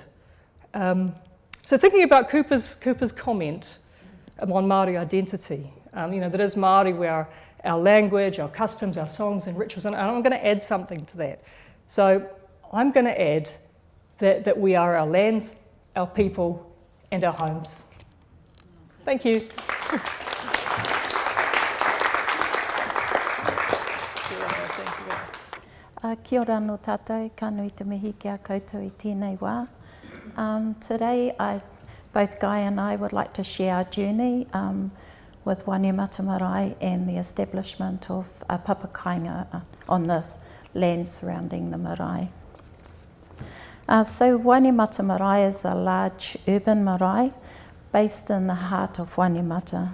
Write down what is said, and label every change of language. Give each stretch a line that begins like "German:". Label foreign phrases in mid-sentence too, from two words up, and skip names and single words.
English: So thinking about Cooper's comment on Māori identity, that is Māori where our language, our customs, our songs and rituals, and I'm going to add something to that. So I'm going to add that we are our land, our people and our homes. Thank you.
Māori: Kia ora no tātou, ka nui te mihi kia koutou I tēnei wā.
English: Today, both Guy and I would like to share our journey with Whānau Māori and the establishment of a papakainga on this land surrounding the marae. So Whānau Māori is a large urban marae based in the heart of Waitemata.